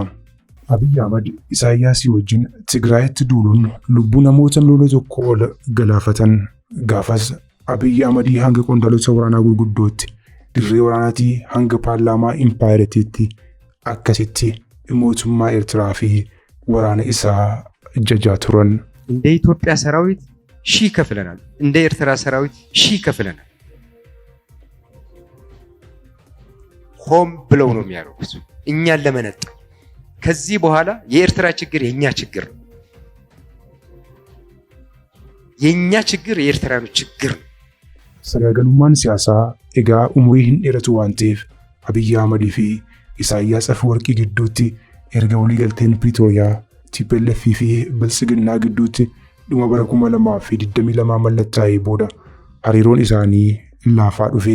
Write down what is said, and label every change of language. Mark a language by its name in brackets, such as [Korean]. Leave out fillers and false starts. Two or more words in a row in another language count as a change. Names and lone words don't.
[Oromo] Abiy Ahmed Isaayyaasii wajjin Tigraayitti duuluun lubbuu namoota miliyoona tokko ol galaafatan. Gaafas Abiy Ahmed hanga qondaalota waraanaa gurguddootti dirree waraanaatii hanga paarlaamaa impaayiretiitti akkasitti mootummaa Eertiraa fi waraana isaa jajaa turan. [Amharic] እንደ ኢትዮጵያ ሰራዊት ሺህ ከፍለናል፣ እንደ ኤርትራ ሰራዊት ሺህ ከፍለናል። ሆም ብለው ነው የሚያደርጉት እኛን ለመነጠል። ከዚህ በኋላ የኤርትራ ችግር የኛ ችግር ነው። የኛ ችግር የኤርትራኖች ችግር ነው። [Oromo] Sagaagalummaan siyaasaa egaa umurii hin dheeratu waan ta'eef Abiy Ahmed fi Isaayyaas Afwerqii gidduutti erga waliigalteen Piriitooriyaa TPLF fi Biltsiginnaa gidduutti dhuma bara 2022 mallattaa'ee booda hariiroon isaanii laafaa dhufe.